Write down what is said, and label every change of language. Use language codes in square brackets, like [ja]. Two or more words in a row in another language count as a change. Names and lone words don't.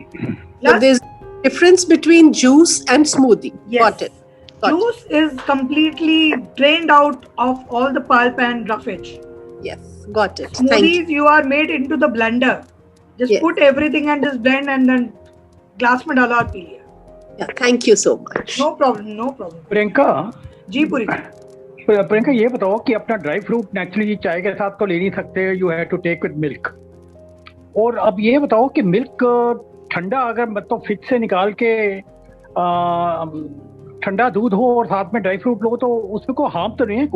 [en] So there's difference between juice and smoothie. Yes. Got it. Juice is completely drained out of all the pulp and roughage. Yes, got it. Smoothies you are made into the blender. Just put everything and just blend and then glass [hi] में डाला और पी लिया। [en] Yeah, thank you so much. No problem, no problem. [hi] प्रियंका जी पूरी प्रियंका ये बताओ कि अपना [en] dry fruit [hi] नेचुरली चाय के साथ तो ले नहीं सकते, [en] you have to take with milk. [hi] और अब ये बताओ कि मिल्क ठंडा अगर मतलब फ्रिज से निकाल के ठंडा दूध हो और साथ में [en] dry fruit [hi] लो तो उसमें कोई हार्म तो नहीं है?